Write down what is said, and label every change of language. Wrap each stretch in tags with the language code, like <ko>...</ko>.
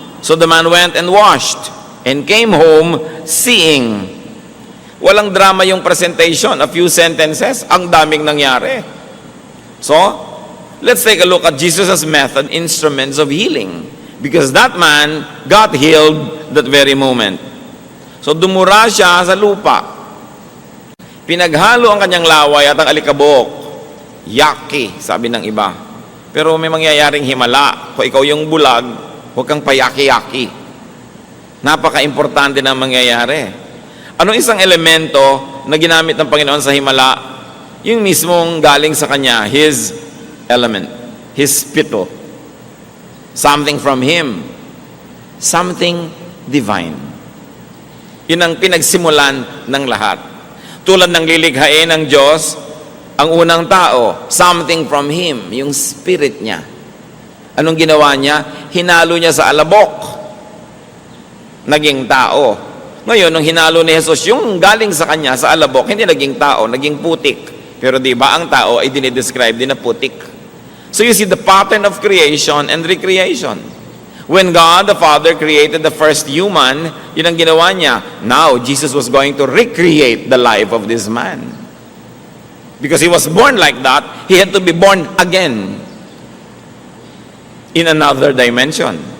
<en>So the man went and washed, and came home seeing.</en> <tl>Walang drama yung presentation,</tl> <en>a few sentences,</en> <tl>ang daming nangyari.</tl> <en>So, let's take a look at Jesus' method, instruments of healing. Because that man got healed that very moment.</en> <tl>So, dumura siya sa lupa. Pinaghalo ang kanyang laway at ang alikabok. Yaki, sabi ng iba. Pero may mangyayaring himala. Kung ikaw yung bulag, huwag kang payaki-yaki. Napaka-importante na mangyayari. Anong isang elemento na ginamit ng Panginoon sa himala? Yung mismong galing sa Kanya,</tl> <en>His element, His spittle. Something from Him. Something divine.</en> <tl>Yun ang pinagsimulan ng lahat. Tulad ng lilikhain ng Diyos, ang unang tao,</tl> <en>something from Him,</en> <tl>yung spirit niya. Anong ginawa niya? Hinalo niya sa alabok. Naging tao. Ngayon, nung hinalo ni Jesus, yung galing sa kanya, sa alabok, hindi naging tao, naging putik. Pero di ba ang tao ay dinidescribe din na putik?</tl> <en>So you see the pattern of creation and recreation. When God the Father created the first human,</en> <tl>yun ang ginawa niya.</tl> <en>Now, Jesus was going to recreate the life of this man. Because he was born like that, he had to be born again in another dimension.</en>